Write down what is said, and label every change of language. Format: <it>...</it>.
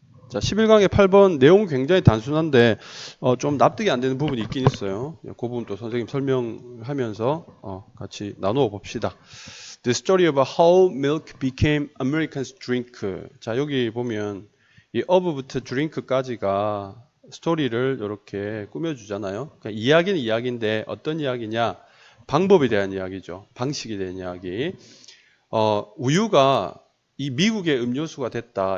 <ko>자, 11강의 8번 내용은 굉장히 단순한데 좀 납득이 안 되는 부분이 있긴 있어요. 그 부분 또 선생님 설명하면서 같이 나누어 봅시다.</ko> <en>The story of how milk became Americans' drink.</en> <ko>자, 여기 보면 이 of부터 drink까지가 스토리를 이렇게 꾸며주잖아요. 그러니까 이야기는 이야기인데 어떤 이야기냐? 방법에 대한 이야기죠. 방식에 대한 이야기. 우유가 이 미국의 음료수가 됐다.</ko>